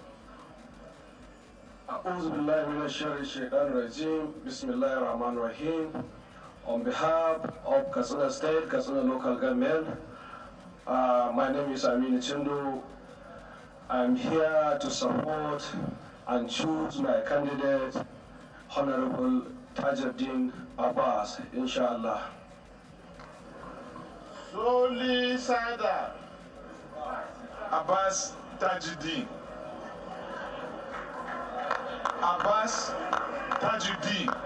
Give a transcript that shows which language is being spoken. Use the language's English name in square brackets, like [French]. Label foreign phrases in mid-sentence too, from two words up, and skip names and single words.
[Arabic] أعوذ بالله من الشر الشيطان الرجيم. بسم الله الرحمن الرحيم. [English] On behalf of Katsina State, Katsina Local Government, my name is Aminu Chindu. I'm here to support and choose my candidate, Honorable Tajuddin Abbas, inshallah. Soli Sada. Abbas Tajuddin. Abbas Tajuddin.